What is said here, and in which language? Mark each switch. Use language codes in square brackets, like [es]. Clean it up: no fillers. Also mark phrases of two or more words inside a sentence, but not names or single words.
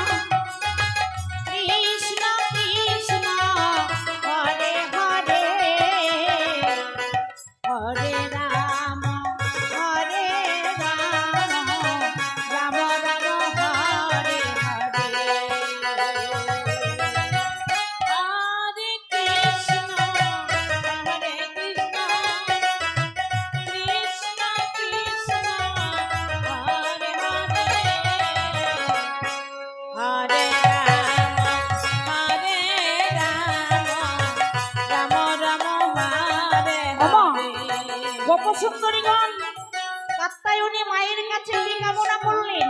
[sa] কৃষ্ণ কৃষ্ণ হরে হরে হরে রাম হরে রাম রাম রাম হরে হরে হরে কৃষ্ণ হরে কৃষ্ণ কৃষ্ণ কৃষ্ণ হরে হরে হরে রাম রাম রাম হরে হরে [bn] গোপসুন্দরীগণ কাত্যায়নী মায়ের কাছে কি কামনা করলেন?